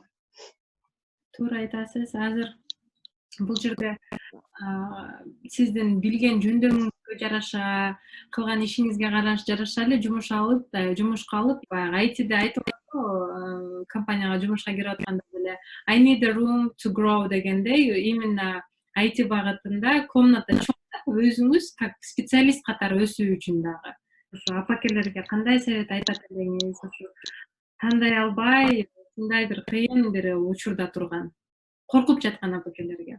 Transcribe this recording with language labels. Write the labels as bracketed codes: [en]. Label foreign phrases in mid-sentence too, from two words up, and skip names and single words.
[ky] Туура айтасыз. Азыр бул жерде сиздин билген жөндөмүңүзгө жараша, кылган ишиңизге жараша эле жумушка алып, баягы айтиде айтылат го, компанияга жумушка кирип атканда деле [en] I need a room to grow [ky] дегендей, именно айти багытында комната чоң, өзүңүз [ru] как специалист [ky] катары өсүү үчүн дагы. Ошо апакелерге кандай совет айтат элеңиз? Ошо тандай албай, ушундай бир кыйын бир учурда турган, коркуп жаткан апакелерге.